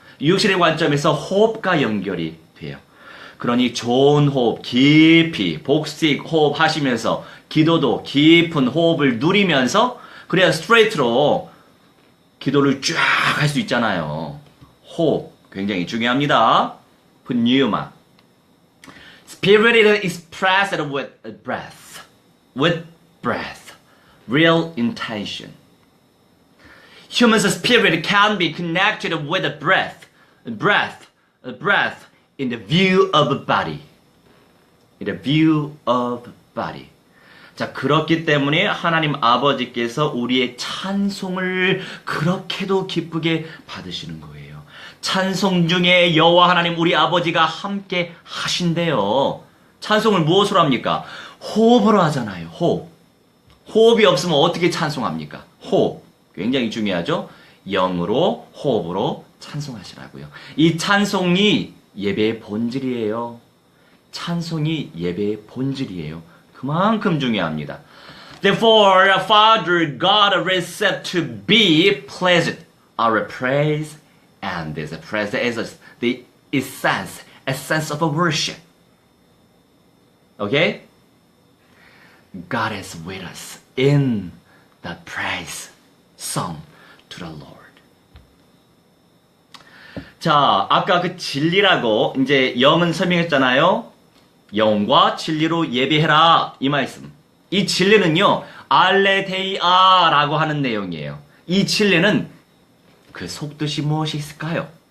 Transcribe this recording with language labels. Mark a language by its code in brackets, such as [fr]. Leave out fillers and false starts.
[ko] 육신의 관점에서 호흡과 연결이 돼요. 그러니 좋은 호흡, 깊이 복식 호흡 하시면서 기도도 깊은 호흡을 누리면서 그래야 스트레이트로 기도를 쫙 할 수 있잖아요. 호흡 굉장히 중요합니다. [el] pneuma. [en] Spirit is expressed with breath. With breath. Real intention. Human spirit can be connected with a breath. Breath in the view of a body. In the view of body. [ko] 자, 그렇기 때문에 하나님 아버지께서 우리의 찬송을 그렇게도 기쁘게 받으시는 거예요. 찬송 중에 여호와 하나님 우리 아버지가 함께 하신대요. 찬송을 무엇으로 합니까? 호흡으로 하잖아요. 호흡. 호흡이 없으면 어떻게 찬송합니까? 호흡. 굉장히 중요하죠? 영으로, 호흡으로 찬송하시라고요. 이 찬송이 예배의 본질이에요. 찬송이 예배의 본질이에요. 그만큼 중요합니다. [en] Therefore, Father God receive to be pleased our praise, and this praise is the essence of a worship. Okay? God is with us in the praise song to the Lord. [ko] 자, 아까 그 진리라고 이제 영은 설명했잖아요. 영과 진리로 예배해라 이 말씀. 이 진리는요, 알레데이아라고 하는 내용이에요. 이 진리는 그 속뜻이 무엇이 있을까요?